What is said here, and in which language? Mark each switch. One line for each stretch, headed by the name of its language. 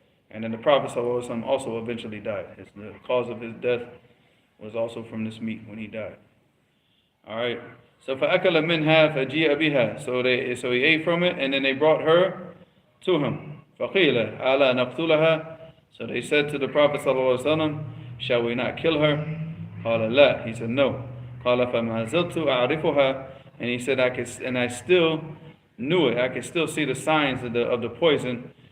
English: And then the Prophet ﷺ also eventually died. The cause of his death was also from this meat when he died. Alright.
Arabic: So فَأَكَلَ مِنْهَا فَجِيءَ بِهَا.
English: So he ate from it, and then they brought her to him.
Arabic: فَقِيلَ أَلَا نَقْتُلَهَا.
English: So they said to the Prophet ﷺ, shall we not kill her?
Arabic: قَالَ لَا.
English: He said no.
Arabic: قَالَ فَمَا زِلْتُ أَعْرِفُهَا.
English: And he said, I still knew it. I could still see the signs of the poison.